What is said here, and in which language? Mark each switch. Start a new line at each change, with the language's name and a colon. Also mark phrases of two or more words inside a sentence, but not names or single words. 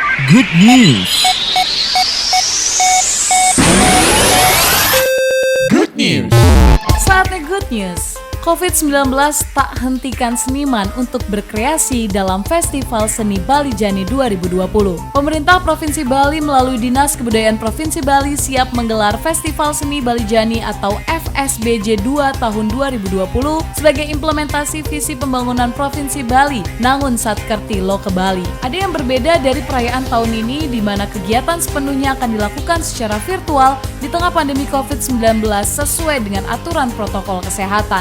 English: Good News. Good News.
Indonesian: Saatnya
English: good news.
Indonesian: COVID-19 tak hentikan seniman untuk berkreasi dalam Festival Seni Bali Jani 2020. Pemerintah Provinsi Bali melalui Dinas Kebudayaan Provinsi Bali siap menggelar Festival Seni Bali Jani atau FSBJ 2 tahun 2020 sebagai implementasi visi pembangunan Provinsi Bali, Nangun Satkerti Loke Bali. Ada yang berbeda dari perayaan tahun ini di mana kegiatan sepenuhnya akan dilakukan secara virtual di tengah pandemi COVID-19 sesuai dengan aturan protokol kesehatan.